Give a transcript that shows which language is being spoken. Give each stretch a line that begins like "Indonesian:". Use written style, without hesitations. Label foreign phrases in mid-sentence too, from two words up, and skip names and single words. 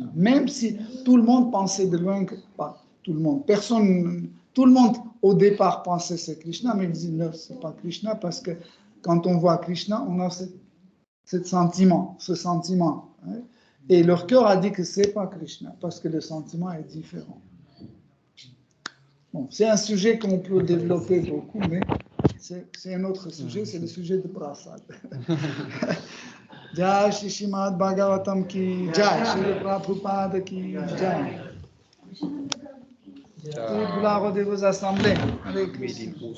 French: Même si tout le monde pensait de loin que, pas tout le monde, personne, tout le monde au départ pensait que c'est Krishna, mais ils disaient non, c'est pas Krishna parce que quand on voit Krishna, on a ce sentiment. Hein. Et leur cœur a dit que c'est pas Krishna parce que le sentiment est différent. Bon, c'est un sujet qu'on peut développer beaucoup, mais c'est un autre sujet, c'est le sujet de Prasad.
Hindi: जय श्री श्रीमद् भागवतम् की जय, श्री प्रभुपाद की जय.
French: Toute gloire de vos assemblées. Hare Krishna.